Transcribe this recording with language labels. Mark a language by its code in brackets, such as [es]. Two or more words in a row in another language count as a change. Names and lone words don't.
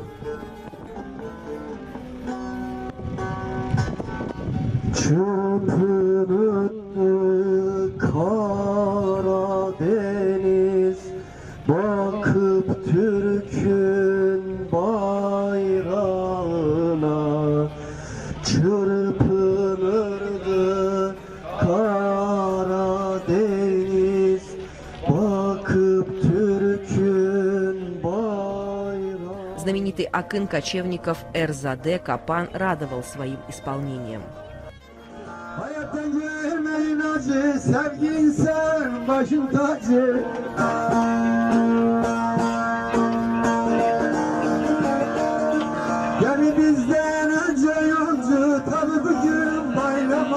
[tr] Çırpınır Karadeniz, bakıp Türk'ün bayrağına. Çırpınırdı Karadeniz, bakıp Türk'ün bayrağına. [ru] Знаменитый акын кочевников Эрзаде Капан радовал своим исполнением. [tr] Hayattan görmeyin acı, sevgi insan başın tacı. Yani bizden önce yolcu, tabi bugün bayram.